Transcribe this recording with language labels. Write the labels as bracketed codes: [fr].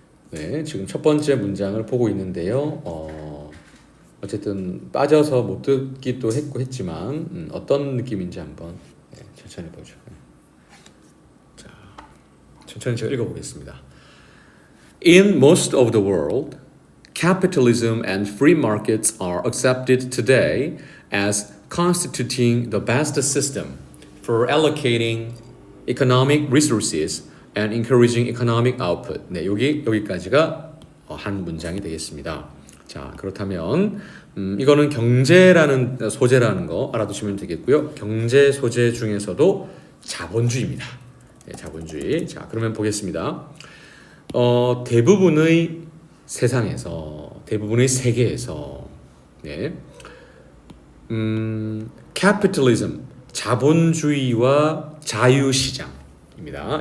[ko] 네, 지금 첫 번째 문장을 보고 있는데요. 어쨌든 빠져서 못 듣기도 했지만 어떤 느낌인지 한번 천천히 보죠. 자, 천천히 제가 읽어보겠습니다. [en] In most of the world, capitalism and free markets are accepted today as constituting the best system for allocating economic resources and encouraging economic output. [ko] 네, 여기까지가 한 문장이 되겠습니다. 자, 그렇다면 이거는 경제라는 소재라는 거 알아두시면 되겠고요. 경제 소재 중에서도 자본주의입니다. 네, 자본주의. 자, 그러면 보겠습니다. 대부분의 세상에서, 대부분의 세계에서, 네, capitalism, 자본주의와 자유시장입니다.